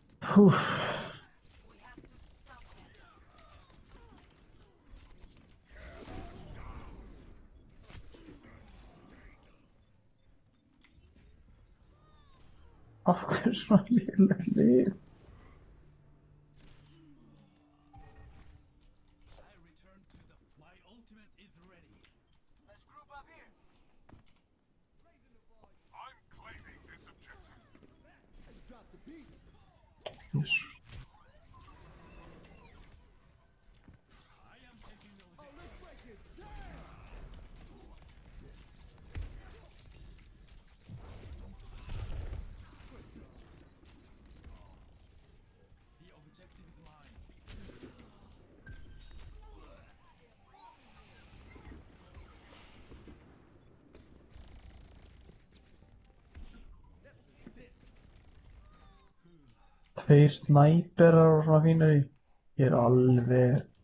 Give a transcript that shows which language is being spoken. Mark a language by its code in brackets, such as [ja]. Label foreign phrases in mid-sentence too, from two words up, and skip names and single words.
[is] Úff. Af hverju svona lélegt lið? [en] I return to the. My ultimate is ready. Let's group up here. I'm claiming this objective. Drop the beat. Yes. I am taking the objective. Oh, let's break it down. The objective is mine. [is] Tveir snæperar og svona fínir í. Ég er alveg...